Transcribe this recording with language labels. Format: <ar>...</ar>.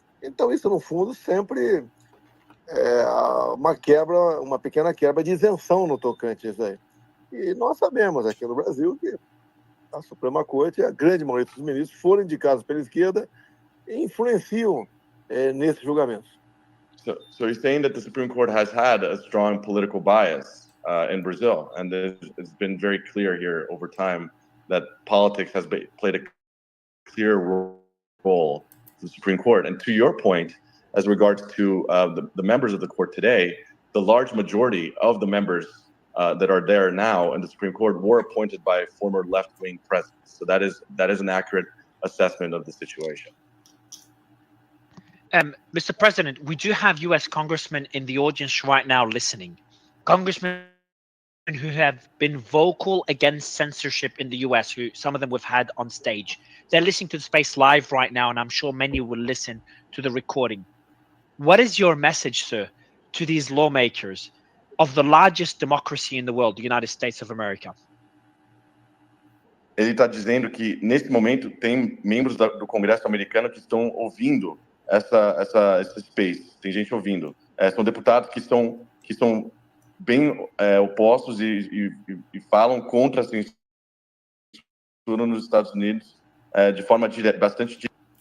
<pt>Então, isso, no fundo, sempre uma pequena quebra de isenção no tocante a isso aí. E nós sabemos aqui no Brasil que a Suprema Corte, a grande maioria dos ministros foram indicados pela esquerda e influenciam nesses julgamentos.</pt> <en>So you're saying that the Supreme Court has had a strong political bias in Brazil, and it's been very clear here over time that politics has played a clear role in the Supreme Court. And to your point, as regards to the members of the court today, the large majority of the members that are there now in the Supreme Court were appointed by former left-wing presidents. So that is an accurate assessment of the situation. Mr. President, we do have U.S. congressmen in the audience right now listening. Congressmen who have been vocal against censorship in the U.S., who some of them we've had on stage. They're listening to the space live right now, and I'm sure many will listen to the recording. What is your message, sir, to these lawmakers of the largest democracy in the world, the United States of America?</en> <pt>Ele está dizendo que, nesse momento, tem membros do Congresso americano que estão ouvindo esse space. Tem gente ouvindo. São deputados que são bem opostos e falam contra a censura nos Estados Unidos de forma bastante direta.</pt>